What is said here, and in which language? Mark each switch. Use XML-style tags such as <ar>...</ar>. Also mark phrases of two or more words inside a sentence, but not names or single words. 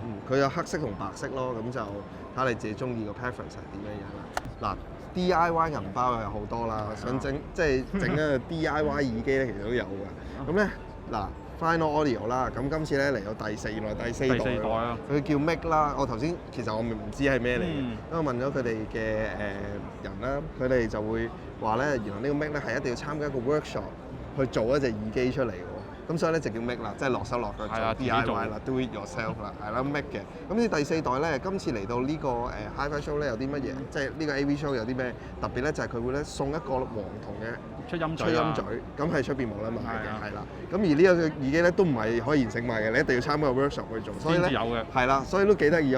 <yue>佢有黑色同白色咯，咁就睇下你自己中意個 preference 係點樣樣啦。嗱 DIY 銀包又有好多啦，想整即係整一個 DIY 耳機咧，其實都有㗎。咁咧嗱 Final Audio 啦，咁今次咧嚟到原來第四代啊，佢叫 Mic 啦。我頭先其實我唔知係咩嚟嘅，因為我問咗佢哋嘅人啦，佢哋就會話咧，原來呢個 Mic 咧係一定要參加一個 workshop 去做一隻耳機出嚟嘅。咁所以咧就叫 Mic 啦，即係落手落腳做 DIY 啦 ，</yue> <en>do it yourself</en> <yue>啦，係啦 Mic 嘅。咁呢第四代咧，今次嚟到呢個Hi-Fi Show 咧有啲乜嘢？即係呢個 AV Show 有啲咩特別咧？就係佢會咧送一個黃銅嘅出音嘴，咁係出邊冇得賣嘅，係啦。咁而呢個耳機咧都唔係可以現成賣嘅，你一定要參加個 workshop 去做，所以咧係啦，所以都幾得意啊！</yue>